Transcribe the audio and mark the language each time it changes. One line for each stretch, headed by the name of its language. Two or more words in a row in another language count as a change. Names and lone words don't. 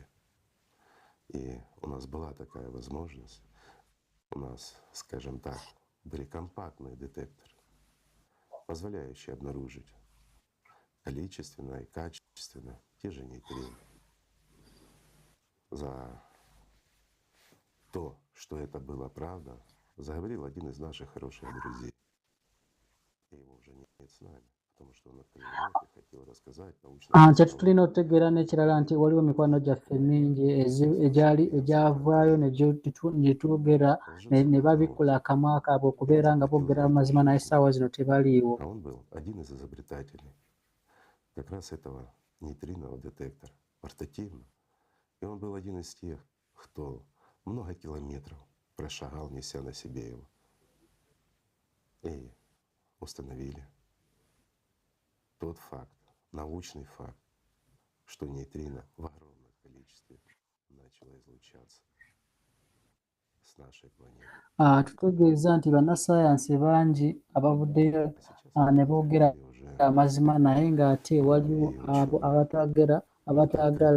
Russian: И у нас была такая возможность, у нас, скажем так, были компактные детекторы, позволяющие обнаружить количественно и качественно те же нейтрино. За то, что это была правда, заговорил один из наших хороших друзей. И его уже нет с нами, потому что он открыл рот и хотел рассказать научно.
Ganda: Tulina otegeera n'ekirala nti waliwo mikwano gyaffe mingi egyavaayo ne twogera ne babikkula akamwa kaabwe okubeera nga boogera amazima naye essaawa zino tebaliiwo.
Russian: А он был один из изобретателей как раз этого нейтринового детектора, портативного. И он был один из тех, кто много километров прошагал, неся на себе его. И установили тот факт, научный факт, что нейтрино в огромном количестве начало излучаться с нашей планеты.
Ganda: Tutegeeza nti bannassaayansi bangi abavuddeyo ne boogera amazima naye ng'ate waliwo abo abataagala